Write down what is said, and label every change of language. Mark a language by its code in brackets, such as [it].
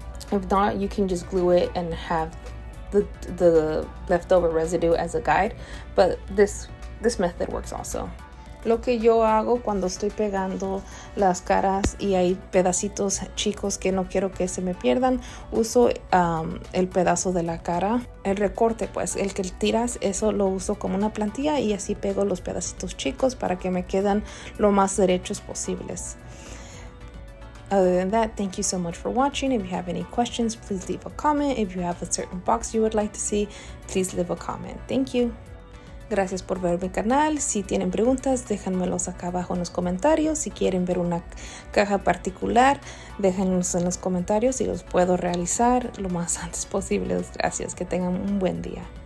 [en] If not, you can just glue it and have the leftover residue as a guide, but this method works also. [es] Lo que yo hago cuando estoy pegando las caras y hay pedacitos chicos que no quiero que se me pierdan, uso el pedazo de la cara, el recorte, pues el que tiras, eso lo uso como una plantilla y así pego los pedacitos chicos para que me quedan lo más derechos posibles. [en] Other than that, thank you so much for watching. If you have any questions, please leave a comment. If you have a certain box you would like to see, please leave a comment. Thank you. [es] Gracias por ver mi canal. Si tienen preguntas, déjenmelos acá abajo en los comentarios. Si quieren ver una caja particular, déjenlos en los comentarios y los puedo realizar lo más antes posible. Gracias. Que tengan un buen día.